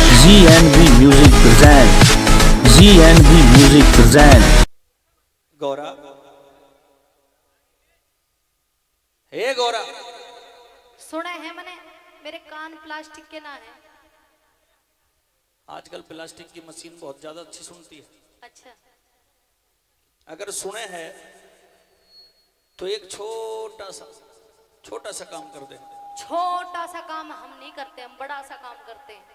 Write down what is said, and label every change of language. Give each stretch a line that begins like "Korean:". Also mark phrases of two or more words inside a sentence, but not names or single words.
English: GNV Music present. GNV Music present.
Hindi: गौरा, हे गौरा, सुना है मैंने, मेरे कान प्लास्टिक के ना है। आजकल प्लास्टिक की मशीन बहुत ज्यादा अच्छी सुनती है। अच्छा, अगर सुने हैं तो एक छोटा सा काम कर दे। छोटा सा काम हम नहीं करते, हम बड़ा सा काम करते हैं।